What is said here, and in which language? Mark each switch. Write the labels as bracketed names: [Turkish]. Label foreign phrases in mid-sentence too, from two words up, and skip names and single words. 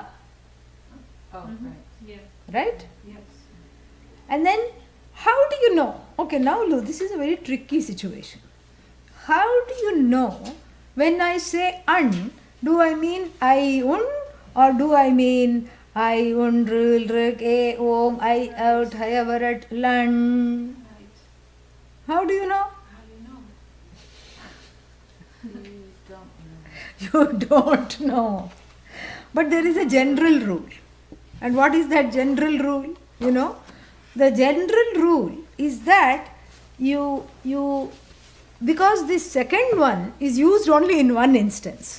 [English] Oh, right. Yeah. Right? Yes. And then how do you know? Okay, now look, this is a very tricky situation. How do you know when I say un, do I mean I un or do I mean I un, [Sanskrit] rul, rik, a, om, I out, hayavarat, lan? [English] How do you know? You don't know. But there is a general rule. And what is that general rule? You know, the general rule is that because this second one is used only in one instance.